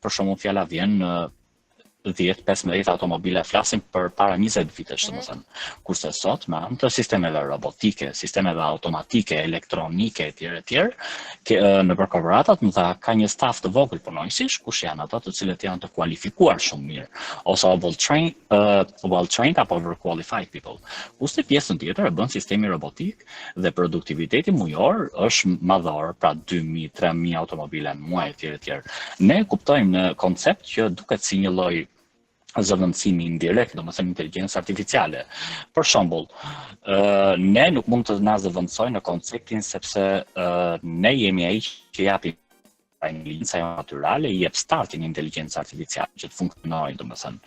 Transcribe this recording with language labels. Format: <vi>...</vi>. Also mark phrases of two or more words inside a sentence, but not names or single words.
<sq>Për shembull, fjala vjen 10-15 automobile, flasim për para 20 vitesh, domethënë. Kurse sot me anë të sistemeve robotike, sistemeve automatike, elektronike etj. Nëpër korporatat ka një staf të vogël punonjësish, kush janë ata të cilët janë të kualifikuar shumë mirë, ose well-trained apo</sq> <en>overqualified people.</en> <sq>Kurse pjesën tjetër e bën sistemi robotik dhe produktiviteti mujor është madhor, pra 2000-3000 automobile në muaj etj. Ne kuptojmë në koncept që duket si një lloj zëvendësimi indirekt, domethënë inteligjencë artificiale. Për shembull, ne nuk mund të na zëvendësojnë në konceptin sepse ne jemi ai që japim inteligjenca natyrale, i jep startin inteligjencë artificiale që të funksionojë, domethënë.</sq>